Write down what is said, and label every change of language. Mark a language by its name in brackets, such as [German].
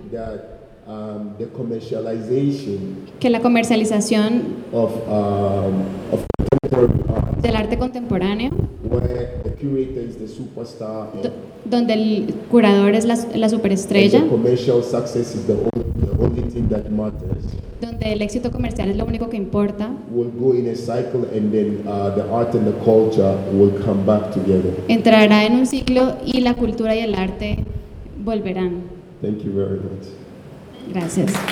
[English] That the commercialization [Spanish] que la comercialización [English] of contemporary art, [Spanish] del arte contemporáneo, [English] where the curator is the superstar, [Spanish] donde el curador es la superestrella, [English] and the commercial success is the only thing that matters, [Spanish] donde el éxito comercial es lo único que importa, [English] will go in a cycle and then the art and the culture will come back together. [Spanish] Entrará en un ciclo y la cultura y el arte volverán. [English] Thank you very much. [Spanish] Gracias.